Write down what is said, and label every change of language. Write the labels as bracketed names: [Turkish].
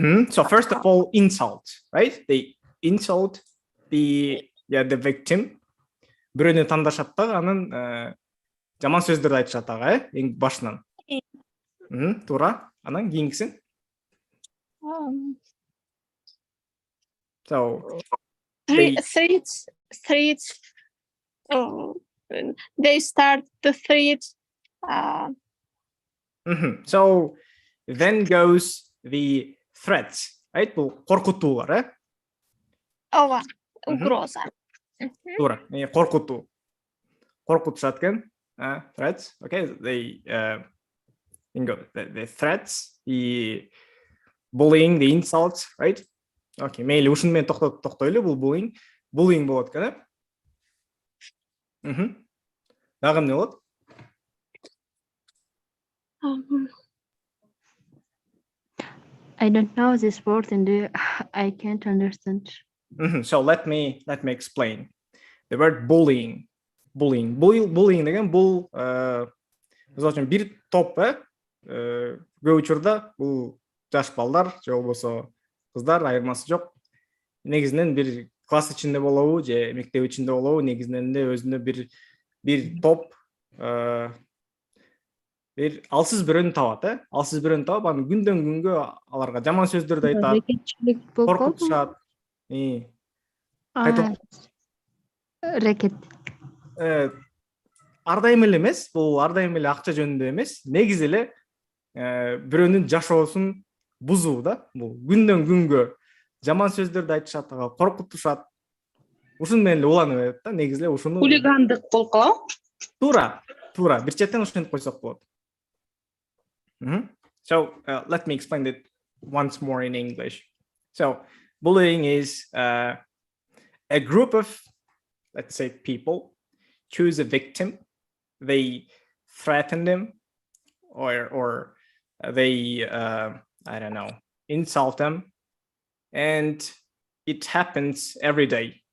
[English] So first of all, insult, right? They insult the victim. [Kyrgyz] Бирөөнү тандашат да, анын жаман сөздөрдү айтышат ага, эң башынан. Туура. Анан кийинкисин. [English] So Threats. They start the threat. So then goes the threats, right? [Kyrgyz] Бул коркутуулар, Ооба, угроза. Туура. Коркутуу. Коркутушат экен. Threats. [English] Okay, they the threats, the bullying, the insults, right? [Kyrgyz] Okay, мейли ушуну менен токтойлу, бул bullying болот экен, Дагы эмне болот? [English] I don't know this word and I can't understand. So let me explain. The word bullying [Kyrgyz] деген бул мисалы үчүн бир топ, көп учурда бул жаш балдар же болбосо кыздар, айырмасы жок. Негизинен бир класс ичинде болобу же мектеп ичинде болобу, негизинен эле өзүнө бир топ бир алсыз бирөөнү табат, алсыз бирөөнү табып, анан күндөн күнгө аларга жаман сөздөрдү айтат, коркутушат. Рекет. Ар дайым эле эмес, бул ар дайым эле акча жөнүндө эмес, негизи эле бирөөнүн жашоосун бузуу да. Бул күндөн күнгө жаман сөздөрдү айтышат, коркутушат. Ушуну менен эле уланып атат да, негизи эле ушуну. Хулигандык болуп калабы? Туура, бир четтен ушинтип койсок болот. [English] So let me explain it once more in English. So bullying is a group of, let's say, people choose a victim, they threaten them, or they I don't know, insult them, and it happens every day.